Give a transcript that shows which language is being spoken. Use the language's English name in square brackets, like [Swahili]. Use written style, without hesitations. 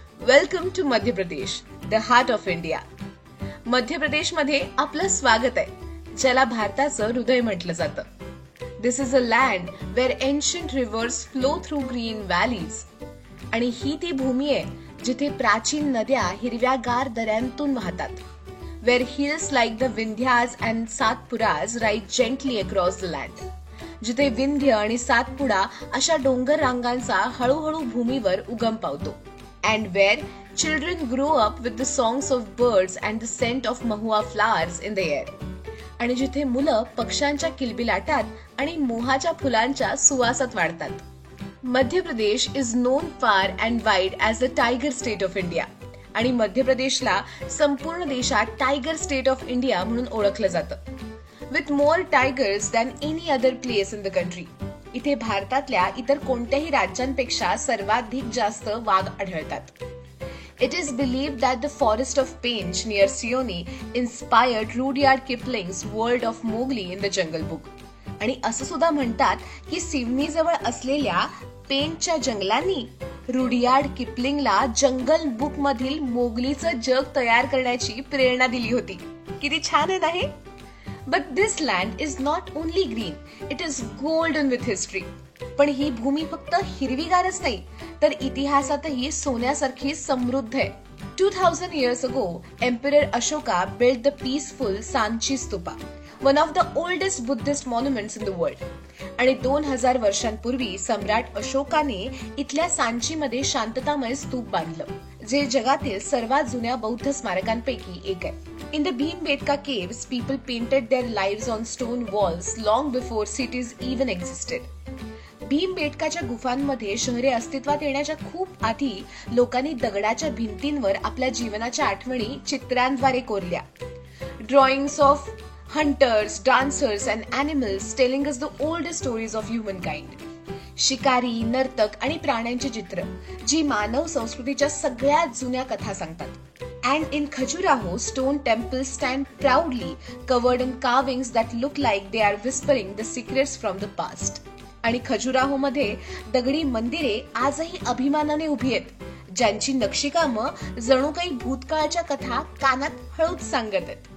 [English] Welcome to Madhya Pradesh, the heart of India. [Marathi] मध्य प्रदेशमध्ये आपलं स्वागत आहे, ज्याला भारताचं हृदय म्हटलं जातं. [English] This is a land where ancient rivers flow through green valleys. [Marathi] आणि ही ती भूमी आहे जिथे प्राचीन नद्या हिरव्यागार दऱ्यांतून वाहतात. [English] where hills like the Vindhyas and Satpuras rise gently across the land. [Marathi] जिथे विंध्य आणि सातपुडा अशा डोंगर रांगांचा हळूहळू भूमीवर उगम पावतो. [English] And where children grow up with the songs of birds and the scent of mahua flowers in the air. [Marathi] आणि जिथे मुलं पक्ष्यांच्या किलबिलाटात आणि मोहाच्या फुलांच्या सुवासात वाढतात. [English] Madhya Pradesh is known far and wide as the tiger state of India. [Marathi] आणि मध्य प्रदेशला संपूर्ण देशात टायगर स्टेट ऑफ इंडिया म्हणून ओळखलं जातं. [English] With more tigers than any other place in the country. [Marathi] इथे भारतातल्या इतर कोणत्याही राज्यांपेक्षा सर्वाधिक जास्त वाघ आढळतात. [English] It is believed that the forest of Pench near Seoni inspired Rudyard Kipling's World of Mowgli in the Jungle Book. [Marathi] आणि असं सुद्धा म्हणतात की सिवनी जवळ असलेल्या पेंचच्या जंगलांनी रुडियार्ड किपलिंगला जंगल बुक मधील मोगलीचं जग तयार करण्याची प्रेरणा दिली होती. किती छान आहे ना हे? [English] But this land is not only green, it is golden with history. [Marathi] पण ही भूमी फक्त हिरवीगारच नाही तर इतिहासातही सोन्यासारखी समृद्ध आहे. [English] 2000 years ago, Emperor Ashoka built the peaceful Sanchi Stupa, one of the oldest Buddhist monuments in the world. [Marathi] आणि 2000 वर्षांपूर्वी सम्राट अशोकाने इथल्या सांचीमध्ये शांततामय स्तूप बांधलं, जे जगातील सर्वात जुन्या बौद्ध स्मारकांपैकी एक आहे. [English] In the Bhimbetka caves, people painted their lives on stone walls long before cities even existed. [Marathi] भीमबेटकाच्या गुफांमध्ये शहरे अस्तित्वात येण्याच्या खूप आधी लोकांनी दगडाच्या भिंतींवर आपल्या जीवनाच्या आठवणी चित्रांद्वारे कोरल्या. [English] Drawings of hunters, dancers and animals telling us the oldest stories of humankind. [Marathi] शिकारी, नर्तक आणि प्राण्यांची चित्र जी मानव संस्कृतीच्या सगळ्यात जुन्या कथा सांगतात. [English] And in Khajuraho, stone temples stand proudly covered in carvings that look like they are whispering the secrets from the past. [Marathi] आणि खजुराहो मध्ये दगडी मंदिरे आजही अभिमानाने उभी आहेत, ज्यांची नक्षीकामं जणू काही भूतकाळच्या कथा कानात हळूच सांगत आहेत.